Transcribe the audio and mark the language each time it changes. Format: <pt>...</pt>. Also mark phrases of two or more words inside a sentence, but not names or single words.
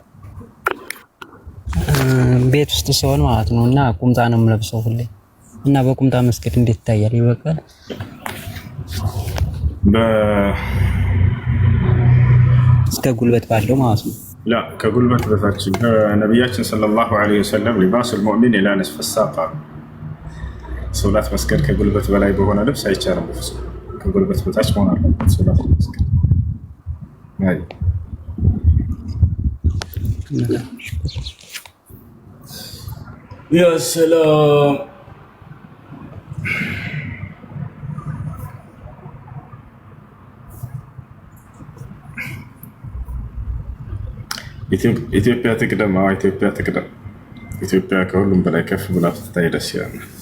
<am>ቤት ውስጥ ሲሆን ማለት ነው እና ቁምጣ ነው የምለብሰው ሁሌ እና በቁምጣ መስገድ እንዴት ይታያል? ይበቃል? እስከ ጉልበት ባለው ማለት ነው? لا ከጉልበት በታች ነብያችን</am> <ar>صلى الله عليه وسلم لباس المؤمن الى نصف الساق</ar> <am>ሶላት መስገድ ከጉልበት በላይ በሆነ ልብስ አይቻልም። ከጉልበት በታች መሆን አለበት ሶላት መስገድ።</am> <ar>يا سلام.</ar> <am>ኢትዮጵያ ትቅደም። ኢትዮጵያ ትቅደም። ኢትዮጵያ ከሁሉም በላይ ከፍ ብላ ትታይ ደስ ይላል።</am>